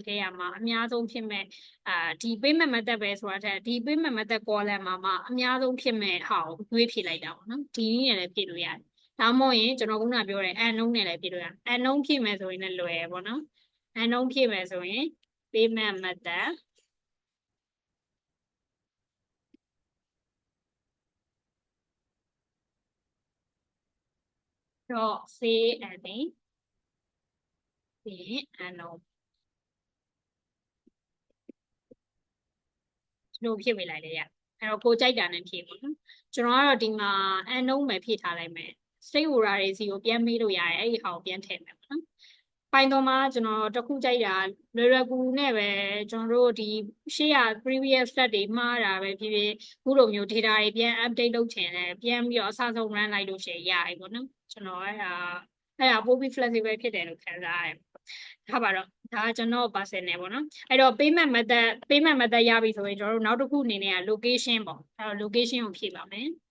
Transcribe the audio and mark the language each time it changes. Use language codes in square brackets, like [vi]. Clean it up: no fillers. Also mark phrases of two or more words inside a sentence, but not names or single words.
[my] ထဲရမှာအများဆုံးဖြစ်မဲ့ဒီ [en] payment method [my] ပဲဆိုတာတဲ့ဒီ [en] payment method [my] column မှာအများဆုံးဖြစ်မဲ့ဟာကိုရွေးဖြည့်လိုက်တာပေါ့နော်ဒီနည်းနဲ့လည်းဖြည့်လို့ရတယ်ဒါမှမဟုတ်ရင်ကျွန်တော်ခုနပြောတဲ့ unknown နဲ့လည်းဖြည့်လို့ရတယ် unknown ဖြည့်မယ်ဆိုရင်လည်းလွယ်ပေါ့နော် unknown ဖြည့်မယ်ဆိုရင် [en] payment method dot say and [my] ပြီး unknown လို့ဖြည့်ပေးလိုက်လေရအဲ့တော့ကိုကြိုက်တာနဲ့ဖြည့်ပေါ့နော်ကျွန်တော်ကတော့ဒီမှာ unknown ပဲဖြည့်ထားလိုက်မယ် [en] state order [my] တွေစီကိုပြန်မေးလို့ရတယ်အဲ့ဒီဟာကိုပြန်ထည့်မယ်ပေါ့နော်Python မှာကျွန် တော်တခုကြိုက်တာလွယ်လွယ်ကူကူနဲ့ပဲကျွန်တော်တို့ဒီရှေ့က [en] previous step [my] တွေမှားတာပဲဖြစ်ဖြစ်ခုလိုမျိုး data တွေပြန် update လုပ်ချင်တယ်ပြန်ပြီးတော့အစဆုံး run လိုက်လို့ရှိရင်ရပြီပေါ့နော်ကျွန်တော်အဲ့ဒါပိုပြီး flexible ဖြစ်တယ်လို့ခံစားရတယ်ထားပါတော့ဒါကကျွန်တော် personal ပေါ့နော်အဲ့တော့ [en] payment method [my] ရပြီဆိုရင်ကျွန်တော်တို့နောက်တစ်ခုအနေနဲ့က location ပေါ့အဲ့တော့ location ကိုဖြည့်ပါမယ်